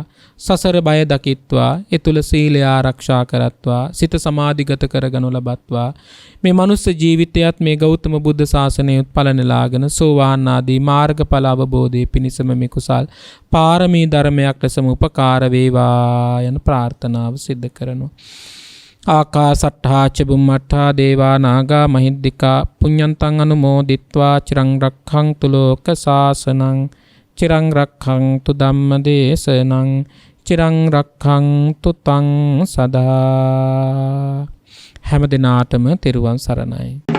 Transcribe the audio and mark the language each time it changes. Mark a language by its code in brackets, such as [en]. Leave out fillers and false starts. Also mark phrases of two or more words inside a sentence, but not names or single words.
[si] සසර බය දකිත්වා, ඒ තුල සීලය ආරක්ෂා කරත්වා, සිත සමාධිගත කරගනු ලබත්වා. මේ මනුස්ස ජීවිතයත් මේ ගෞතම බුද්ධ ශාසනයේ උත්පලනලාගෙන සෝවාන් ආදී මාර්ගඵල අවබෝධයේ පිණිසම මේ කුසල් පාරමී ධර්මයක් ලෙසම උපකාර වේවා යන ප්‍රාර්ථනාව සිද්ධ කරනවා. [pi] ආකාසට්ඨා ච බුම්මට්ඨා දේවා නාග මහිද්దికා පුඤ්ඤන්තං අනුමෝදිත්වා චිරං රක්ඛන්තු ලෝක සාසනං චිරං රක්ඛන්තු ධම්ම දේශනං චිරං රක්ඛන්තු තං සදා. [si] හැම දිනාටම තෙරුවන් සරණයි.